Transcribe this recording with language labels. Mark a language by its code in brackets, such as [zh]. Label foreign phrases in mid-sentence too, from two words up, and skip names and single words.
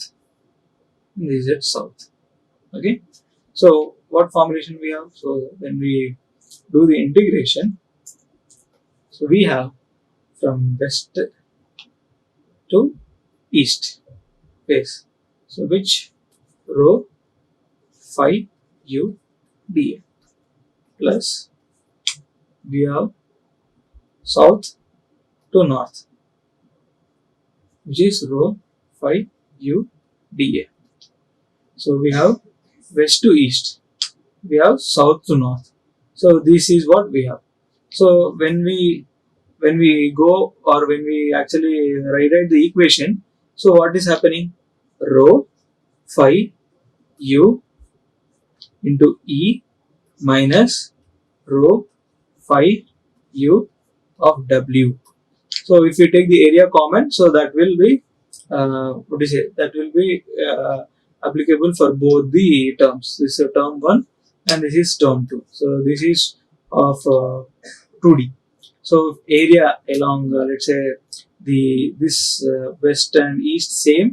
[en] This is at south. Okay. So what formulation we have? So when we do the integration, so we have from west to east face. So which rho phi u dA plus we have south to north, which is rho phi u dA. So we have west to east, we have south to north. So this is what we have. So when we go, or when we actually rewrite the equation, so what is happening? Rho phi u into e minus rho phi u of w. So if you take the area common, so that will be what is it? That will be applicable for both the terms. This is term 1 and this is term 2. So this is of 2D. So area along let's say this west and east same.